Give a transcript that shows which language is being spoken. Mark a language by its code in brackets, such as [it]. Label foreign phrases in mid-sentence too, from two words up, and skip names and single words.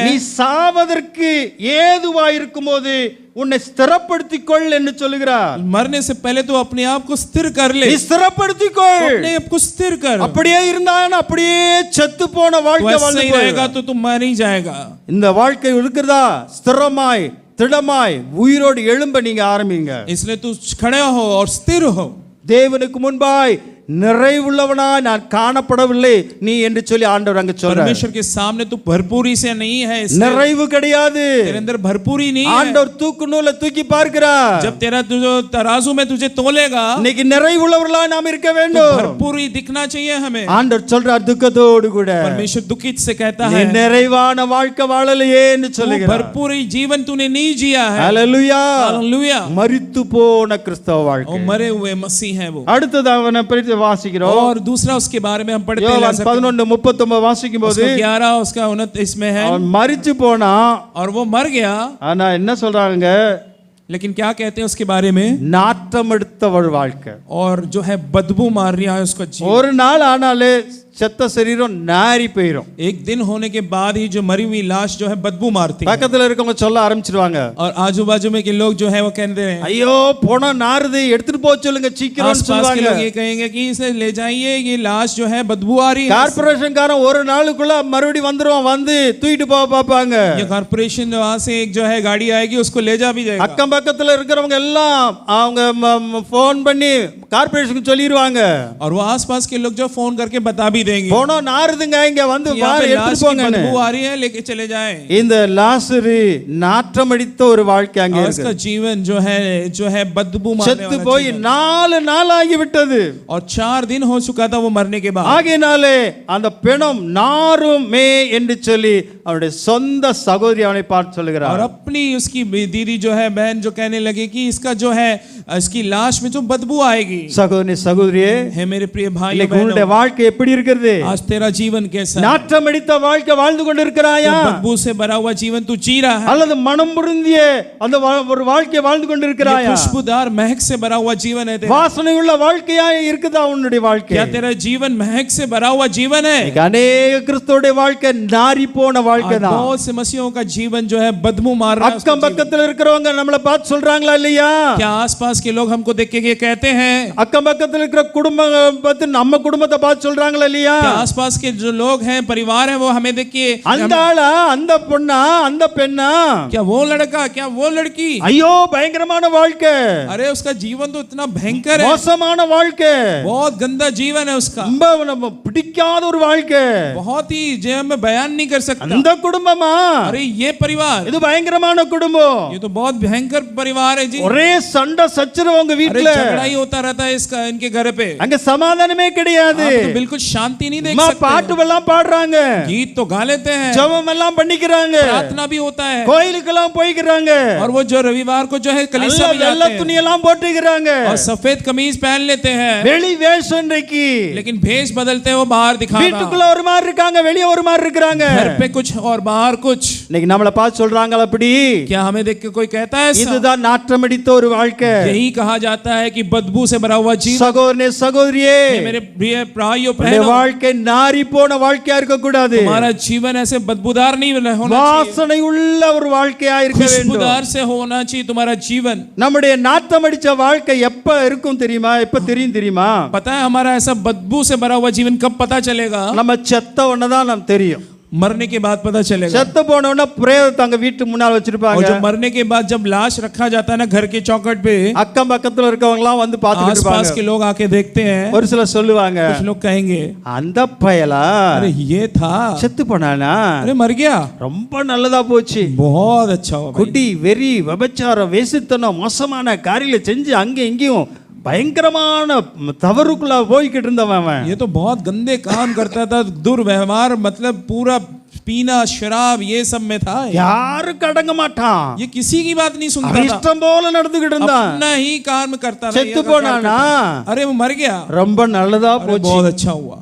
[ta] நீ சாவதற்கு ஏதுவாய் இருக்கும்போது உன்னை ஸ்திரப்படுத்திக் கொள் என்று சொல்லுகிறார்। [hi] मरने से पहले तू अपने आप को स्थिर कर ले, [ta] நீ ஸ்திரப்படுத்திக் கொள்। [hi] अपने आप को स्थिर कर। [ta] அப்படியே இருந்தானா அப்படியே செத்து போன [hi] तू [ta] வாழ்க்கை [hi] ऐसे [ta] வாழ்ந்து [hi] ही रहेगा [ta] போயிடும்। [hi] तो तू मर ही जाएगा। [ta] இந்த வாழ்க்கை இருக்கிறதா ஸ்திரமாய் திடமாய் உயிரோடு எழும்ப நீங்க ஆரம்பிங்க। [hi] इसलिए तू खड़े हो और स्थिर हो। [ta] தேவனுக்கு முன்பாய் நிறைவுள்ளவனாய் நான் காணப்படவில்லை நீ என்று சொல்லி ஆண்டவர் அங்க சொல்றார்। [hi] परमेश्वर के सामने तू भरपूरी से नहीं है, इसलिए [ta] நிறைவு கிடையாது। [hi] तेरे अंदर भरपूरी नहीं है। [ta] ஆண்டவர் தூக்கு நூலை தூக்கி பார்க்கிறார்। [hi] जब तेरा तुझे तराजू में तुझे तोलेगा, [ta] இன்னைக்கு நிறைவுள்ளவர்களாய் நாம் இருக்க [hi] तो [ta] வேண்டும்। [hi] भरपूरी दिखना चाहिए हमें। [ta] ஆண்டவர் சொல்றார் துக்கத்தோடு கூட, [hi] परमेश्वर दुखित से कहता [ta] நீ [hi] है, [ta] நிறைவான வாழ்க்கை வாழலையே என்று [hi] तू [ta] சொல்லுகிறார்। [hi] भरपूरी जीवन तूने नहीं जिया है। [ta] ஹalleluya। [hi] हालेलुया। [ta] மரித்து போன கிறிஸ்தவ வாழ்க்கை। [hi] और मरे हुए मसीह है वो। [ta] அடுத்தது அவனை பற்றி வாசிக்கிறோம்। [hi] और दूसरा उसके बारे में हम पढ़ते हैं, [ta] யோவான் 11:39 வாசிக்கும் போது, [hi] उसका 11 उसका 29 में है, [ta] அவன் மரிச்சு போனா, [hi] और वो मर गया। [ta] ஆனா என்ன சொல்றாங்க, [hi] लेकिन क्या कहते हैं उसके बारे में, [ta] நாற்றம் எடுத்தவள் வாழ்க்கை। [hi] और जो है बदबू मार रहा है उसका जीवन। [ta] ஒரு நாள் ஆனாலே செத்த சரீரம் நாரி போயிடும்। [hi] एक दिन होने के बाद ही जो मरी हुई लाश जो है बदबू मारती है। [ta] பக்கத்துல இருக்கவங்க சொல்ல ஆரம்பிச்சிடுவாங்க, [hi] और आजू बाजू में के लोग जो है वो कहते हैं, [ta] ஐயோ போன நாறுது எடுத்துட்டு போக சொல்லுங்க சீக்கிரம் [hi] आसपास के [ta] சொல்லுவாங்க। [hi] लोग ये कहेंगे कि इसे ले जाइए, ये लाश जो है बदबू आ रही है। [ta] கார்ப்பரேஷன் காரன் ஒரு நாளுக்குள்ள மறுபடி வந்துருவான், வந்து தூக்கிட்டு போக பாப்பாங்க। [hi] ये कॉर्पोरेशन वहां से एक जो है गाड़ी आएगी, उसको ले जा भी जाएगा। [ta] அக்கம் பக்கத்துல இருக்கிறவங்க எல்லாம் அவங்க போன் பண்ணி கார்ப்பரேஷனுக்கு சொல்லிடுவாங்க, [hi] और वो आसपास के लोग जो फोन करके बता भी देंगे [ta] போனோம் நாறுதுங்க இங்க வந்து [hi] यहाँ [ta] வார [hi] पे लाश [ta] எடுத்துட்டு [hi] की [ta] போங்கன்னு [hi] बदबू आ रही है, लेके चले जाएं। [ta] இந்த லாசரு நாற்றமடித்த ஒரு வாழ்க்கை அங்கே [hi] और [ta] இருக்கு [hi] उसका जीवन जो है बदबू मारने [ta] செத்து [hi] वाला [ta] போய் [hi] जीवन। [ta] 4 நாள் ஆகிவிட்டது [hi] और 4 दिन हो चुका था वो मरने के बाद। [ta] ஆகையினாலே அந்த பிணம் நாறுமே என்று சொல்லி அவருடைய சொந்த சகோதரி அவனை பார்த்து [hi] और [ta] சொல்லுகிறார் [hi] अपनी उसकी दीदी जो है, बहन जो कहने लगे कि इसका जो है इसकी लाश में जो बदबू आएगी। [ta] சகோதரியே [hi] है मेरे प्रिय भाई [ta] இன்னைக்கு உன்னுடைய வாழ்க்கை எப்படி இருக்கிறது [hi] आज तेरा जीवन कैसा है? [ta] நாற்றமடித்த வாழ்க்கை வாழ்ந்து கொண்டிருக்கிறாயா [hi] क्या बदबू से भरा हुआ जीवन तू जी रहा है? [ta] அல்லது மனம் பொருந்திய அந்த ஒரு வாழ்க்கை வாழ்ந்து [hi] ये [ta] கொண்டிருக்கிறாயா [hi] खुशबूदार महक से भरा हुआ जीवन है तेरा? [ta] வாசனை உள்ள வாழ்க்கையா இருக்குதா உன்னுடைய வாழ்க்கை [hi] क्या तेरा जीवन महक से भरा हुआ जीवन है? [ta] இன்னைக்கு अनेक கிறிஸ்தவருடைய வாழ்க்கை நாரி போன வாழ்க்கை [hi] आज [ta] தான் [hi] बहुत से मसीहों का जीवन जो है बदबू मार रहा है उसका [ta] அக்கம் [hi] जीवन। [ta] பக்கத்துல இருக்கிறவங்க நம்மளை பார்த்து சொல்றாங்களா இல்லையா [hi] क्या आसपास के लोग हमको देख के ये कहते हैं? [ta] அக்கம் பக்கத்துல இருக்கிற குடும்பம் பார்த்து நம்ம குடும்பத்தை பார்த்து சொல்றாங்களா இல்லையா [hi] क्या आसपास के जो लोग हैं, परिवार है, वो हमें देख के [ta] அந்த ஆளா அந்த பொண்ணா அந்த பெண்ணா [hi] क्या वो लड़का, क्या वो लड़की? [ta] ஐயோ பயங்கரமான வாழ்க்கை [hi] अरे उसका जीवन तो इतना भयंकर है, [ta] மோசமான வாழ்க்கை [hi] बहुत गंदा जीवन है उसका, [ta] ரொம்ப நம்ம பிடிக்காத ஒரு வாழ்க்கை [hi] बहुत ही जो मैं बयान नहीं कर सकता। [ta] அந்த குடும்பமா [hi] अरे ये परिवार, [ta] இது பயங்கரமான குடும்பம் [hi] ये तो बहुत भयंकर परिवार है जी। [ta] ஒரே சண்டை சச்சரவு உங்க [hi] अरे [ta] வீட்டுல [hi] झगड़ा ही होता रहता है इसका, इनके घर पे। [ta] அங்க சமாதானமே கிடையாது [hi] आप तो बिल्कुल शांति नहीं देख [ta] அம்மா [hi] सकते। [ta] பாட்டு எல்லாம் பாடுறாங்க [hi] गीत तो गा लेते हैं, [ta] ஜெபம் எல்லாம் பண்ணிக்கிறாங்க [hi] प्रार्थना भी होता है, [ta] கோயிலுக்கெல்லாம் போய்க்கிறாங்க [hi] और वो जो रविवार को जो है कलीसिया में [ta] வெள்ளை [hi] जाते हैं [ta] துணி எல்லாம் போட்டுக்கிறாங்க [hi] और सफेद कमीज पहन लेते हैं, [ta] வெளி வேஷம் இன்றைக்கு [hi] लेकिन भेष बदलते हैं वो बाहर दिखाना। [ta] வீட்டுக்குள்ள ஒரு மாதிரி இருக்காங்க வெளிய ஒரு மாதிரி இருக்காங்க [hi] घर पे कुछ और बाहर कुछ। [ta] இன்னைக்கு நம்மள பார்த்து சொல்றாங்க அப்படி [hi] क्या हमें देख के कोई कहता है ऐसा? [ta] இதுதான் நாற்றமடித்த ஒரு வாழ்க்கை [hi] यही कहा जाता है कि बदबू से भरा हुआ जीवन। [ta] சகோதரனே சகோதரியே [hi] ये मेरे प्रिय भाइयों [ta] உன்னுடைய [hi] बहनों, [ta] வாழ்க்கை நாரி போன வாழ்க்கையா இருக்க கூடாது [hi] हमारा जीवन ऐसे बदबूदार नहीं होना चाहिए, [ta] வாசனை உள்ள ஒரு வாழ்க்கையா இருக்க வேண்டும் [hi] खुशबूदार से होना चाहिए तुम्हारा जीवन। [ta] நம்முடைய நாற்றமடிச்ச வாழ்க்கை எப்ப இருக்கும் தெரியுமா எப்ப தெரியும் தெரியுமா [hi] पता है हमारा ऐसा बदबू से भरा हुआ जीवन कब पता चलेगा? [ta] நம்ம செத்த உடனேதான் நமக்கு தெரியும் [hi] मरने के बाद पता चलेगा। [ta] செத்து போன உடனே பிரேதத்தை அங்க வீட்டு முன்னால் [hi] और [ta] வச்சிருப்பாங்க [hi] जब मरने के बाद जब लाश रखा जाता है ना घर के चौखट पे, [ta] அக்கம் பக்கத்துல இருக்கவங்க எல்லாம் வந்து பார்த்துட்டு [hi] आसपास [ta] இருப்பாங்க [hi] के लोग आके देखते हैं, [ta] ஒரு சிலர் சொல்லுவாங்க [hi] कुछ लोग कहेंगे [ta] அந்த பயலா [hi] अरे ये था, [ta] செத்து போனானா [hi] अरे मर गया, [ta] ரொம்ப நல்லதா போச்சு [hi] बहुत अच्छा हुआ भाई। [ta] குடி வெறி விபச்சாரம் வேசித்தனம் மோசமான காரியங்களை செஞ்சு அங்க இங்கேயும் பயங்கரமான தவறுக்குள்ள போய்கிட்டு இருந்தவன் அவன் [hi] ये तो बहुत गंदे काम करता था, दुर्व्यवहार मतलब पूरा पीना शराब ये सब में था। [ta] யாருக்கு அடங்க மாட்டான் [hi] ये किसी की बात नहीं सुनता [ta] அவன் [hi] था, [ta] இஷ்டம் போல நடந்துகிட்டு இருந்தான் [hi] अपना ही काम करता था। [ta] செத்து [hi] ये काम [ta] போனானா [hi] करता था। अरे वो मर गया, [ta] ரொம்ப நல்லதா [hi] अरे [ta] போச்சு [hi] बहुत अच्छा हुआ।